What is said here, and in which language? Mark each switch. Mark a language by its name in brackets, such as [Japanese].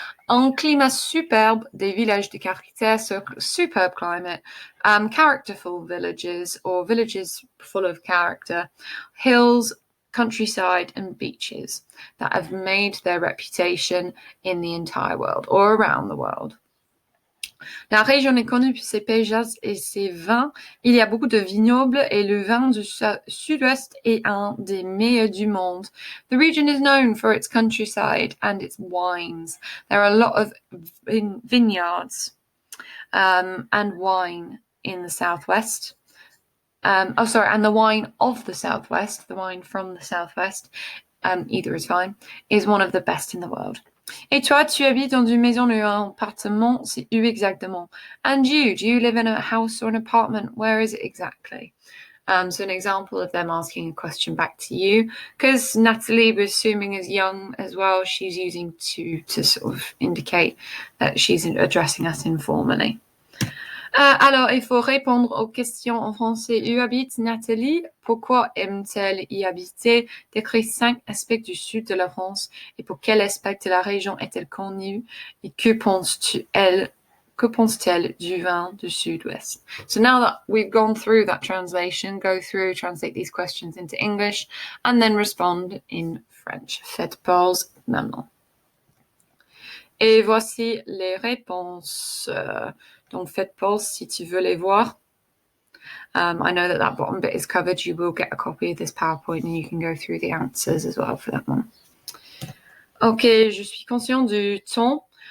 [French] Un climat superbe, des villages de caractère, [English] so superb climate, characterful villages or villages full of character, hills, countryside and beaches that have made their reputation in the entire world or around the world. [French] La région est connue pour ses paysages et ses vins. Il y a beaucoup de vignobles et le vin du sud-ouest est un des meilleurs du monde. [English] The region is known for its countryside and its wines. There are a lot of vineyards and wine in the southwest. And the wine of the southwest, the wine from the southwest, either is fine, is one of the best in the world. [French] Et toi, tu habites dans une maison ou un appartement? C'est où exactement? [English] And you, do you live in a house or an apartment? Where is it exactly? So an example of them asking a question back to you, because Natalie was assuming as young as well, she's using to sort of indicate that she's addressing us informally. [French] Alors, il faut répondre aux questions en français. Où habite Nathalie? Pourquoi aime-t-elle y habiter? Décrit 5 aspects du sud de la France. Et pour quel aspect de la région est-elle connue? Et que pense-t-elle du vin du sud-ouest? [English] So now that we've gone through that translation, go through, translate these questions into English, and then respond in French. [French] Faites pause maintenant. Et voici les réponses. Donc, faites pause si tu veux les voir. [English] I know that bottom bit is covered. You will get a copy of this PowerPoint and you can go through the answers as well for that one. [French] Ok, je suis conscient du temps.